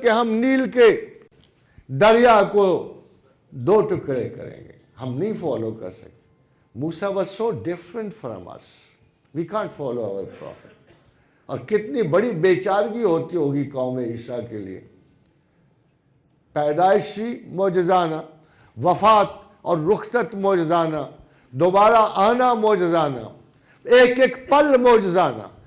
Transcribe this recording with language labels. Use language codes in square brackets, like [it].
[ur] کہ ہم نیل کے دریا کو 2 ٹکڑے کریں گے، ہم نہیں فالو کر سکتے. [en] موسیٰ was so different from us. We can't follow our prophet. [ur] اور کتنی بڑی بیچارگی ہوتی ہوگی قوم عیسیٰ کے لیے. پیدائشی معجزانہ، وفات اور رخصت معجزانہ، دوبارہ آنا معجزانہ، ایک ایک پل معجزانہ.